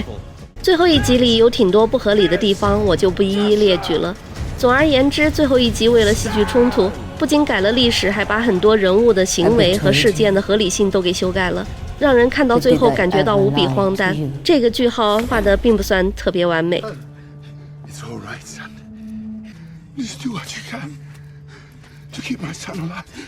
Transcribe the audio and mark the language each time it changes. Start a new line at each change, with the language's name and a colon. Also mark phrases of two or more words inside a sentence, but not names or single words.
Chinese: 最後一集裡有挺多不合理的地方，我就不一一列舉了。總而言之，最後一集為了戲劇衝突，不僅改了歷史，還把很多人物的行為和事件的合理性都給修改了，讓人看到最後感覺到無比荒誕。這個句號畫得並不算特別完美。
English: It's all right, son. Just do what you can to keep my son alive.